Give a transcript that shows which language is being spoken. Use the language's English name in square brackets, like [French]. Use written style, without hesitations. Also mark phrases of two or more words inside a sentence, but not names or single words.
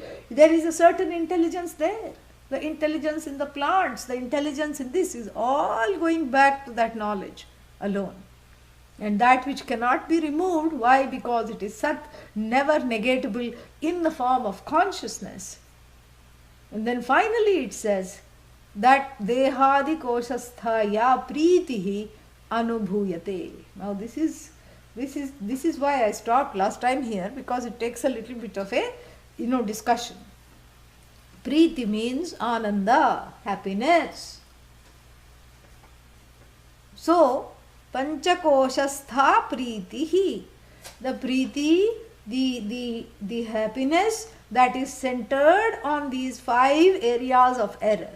[English] There is a certain intelligence there. The intelligence in the plants, the intelligence in this is all going back to that knowledge alone. And that which cannot be removed, why? Because it is sat, never negatable in the form of consciousness. And then finally it says that [Sanskrit] देहादि कोशस्थया प्रीतिः अनुभूयते. [English] Now this is why I stopped last time here, because it takes a little bit of a discussion. Priti means ananda, happiness. So [Sanskrit] पञ्चकोशस्थ प्रीतिः, [English] the priti, the happiness that is centered on these 5 areas of error.